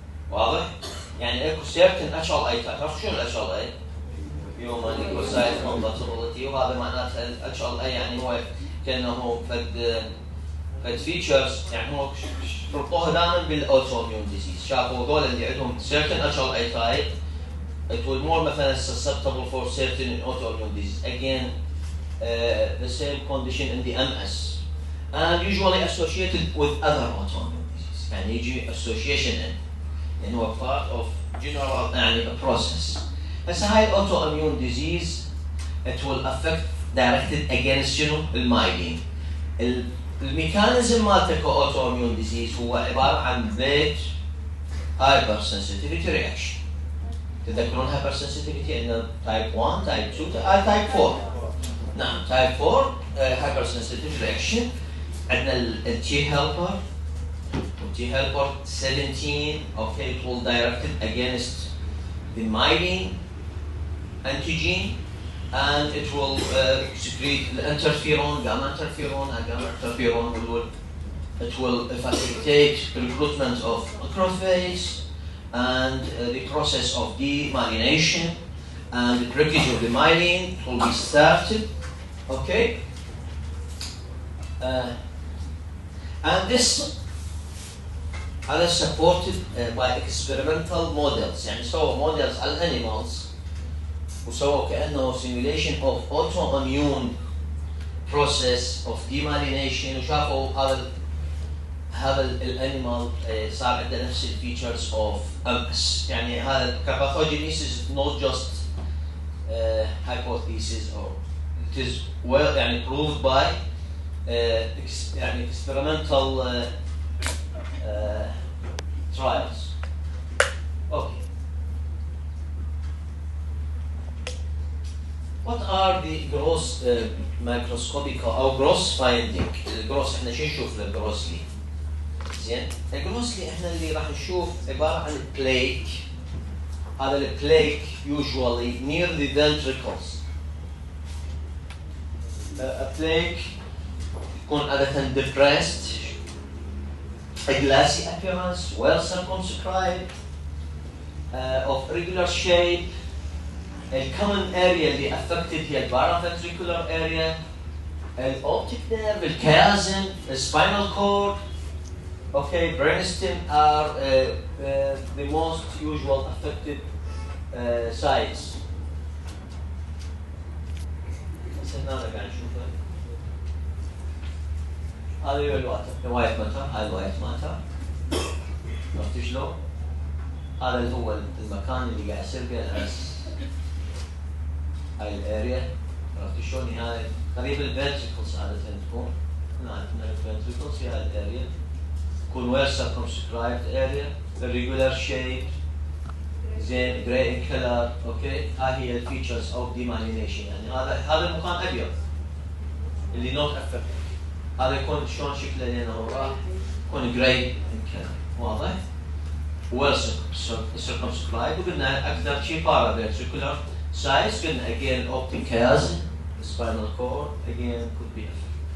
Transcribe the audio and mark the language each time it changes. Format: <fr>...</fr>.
<ar>واضح؟ يعني اكو certain HLA تعرف شنو ال HLA؟ Human Leukocyte Compatibility، وهذا معناته ال HLA يعني هو كانه فد features يعني هو ربطوها دائما بالاوتوميون ديزيز. شافوا هذول اللي عندهم</ar> <en>certain HLA type it will more مثلا susceptible for certain autoimmune disease. Again, the same condition in the MS, and usually associated with other autoimmune disease. يعني يجي association in هو part of general يعني a process.</en> <ar>بس هاي</ar> <en>autoimmune disease it will affect directed against شنو المايلين.</en> <ar>الميكانيزم مالته كاوتوميون ديزيز هو عباره عن بليت هايبر سنسيتيفيتي رياكشن. تذكرون هايبر سنسيتيفيتي عندنا تايب 1 تايب 2 تايب 4. نعم تايب 4 هايبر سنسيتيفيتي رياكشن. عندنا التي هيلبر والتي هيلبر 17</ar> <en>okay it will directed against the myelin antigen, and it will secrete the interferon, gamma interferon, and gamma interferon will facilitate recruitment of macrophages and the process of demyelination, and the breakage of the myelin will be started. Okay, and this is supported by experimental models.</en> <ar>يعني سووا models على animals وسووا كأنه</ar> <en>simulation of autoimmune process of demyelination،</en> <ar>وشافوا هذا الانيمال صار عنده نفس الفيتشرز of MS. يعني هذا</ar> <en>pathogenesis not just hypothesis or it is well يعني proved by يعني experimental trials. Okay. What are the gross microscopic</en> <ar>أو gross finding؟ الجروس احنا شو نشوف للجروسلي؟ زين؟ الجروسلي احنا اللي راح نشوف عبارة عن plaque. هذا البلاك</ar> <en>usually near the ventricles. A plaque</en> <ar>تكون عادة</ar> <en>depressed, a glassy appearance, well circumscribed, of regular shape. A common area اللي affected هي paraventricular area, optic nerve, chiasm, spinal cord. Okay, brainstem are the most usual affected sites.</en> <ar>هنا قاعد نشوفها. هذا هو الوايت ماتر، هاي الوايت ماتر. عرفت شلون؟ هذا اللي هو المكان اللي قاعد يصير به هاي الاريا. عرفت شلون؟ هاي قريب الفنتريكلز عادة تكون. هنا عندنا الفنتريكلز في هاي الاريا.</ar> <en>تكون well circumscribed area, irregular shape, زين grey in color.</en> <ar>اوكي، هاي هي الفيتشرز اوف demyelination. يعني هذا المكان ابيض اللي</ar> <en>not affected.</en> <ar>هذا يكون شلون شكله لين وراه؟ يكون</ar> <en>grey in color. واضح؟ well circumscribed.</en> <ar>وقلنا اكثر شيء paraventricular size. قلنا</ar> <en>again optic chiasm, spinal cord again could be affected.</en>